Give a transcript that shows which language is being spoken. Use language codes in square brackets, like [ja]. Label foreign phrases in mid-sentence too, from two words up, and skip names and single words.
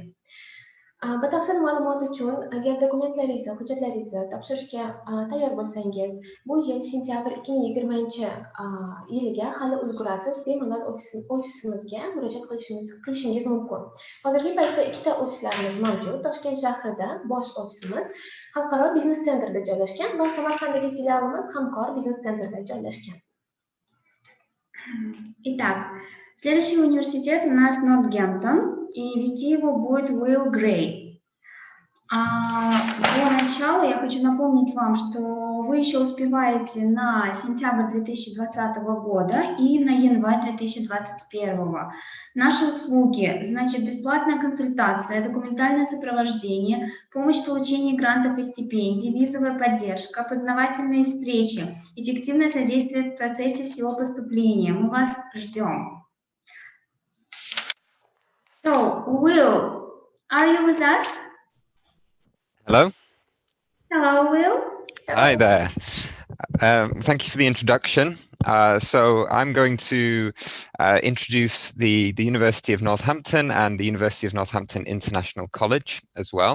[uz] Batafsil ma'lumot uchun, agar dokumentlaringizni, hujjatlaringizni topshirishga tayyor bo'lsangiz, bu yil sentyabr 2020 yiliga hali ulgurasiz, bemalol ofisimizga murojaat qilishingiz mumkin. Hozirgi paytda ikkita ofislarimiz mavjud. Toshkent shahrida bosh ofisimiz Xalqaro biznes centrda joylashgan va Samarqanddagi filialimiz Hamkor biznes centrda joylashgan. [ru] Итак, следующий университет у нас Нортгемптон, и вести его будет Will Gray. До начала я хочу напомнить вам, что вы еще успеваете на сентябрь 2020 года и на январь 2021. Наши услуги, значит, бесплатная консультация, документальное сопровождение, помощь в получении грантов и стипендий, визовая поддержка, познавательные встречи, эффективное содействие в процессе всего поступления. Мы вас ждем. [en] So, Will, are you with us? Hello. Hello, Will. Hi there. Thank you for the introduction. So I'm going to introduce the University of Northampton and the University of Northampton International College as well.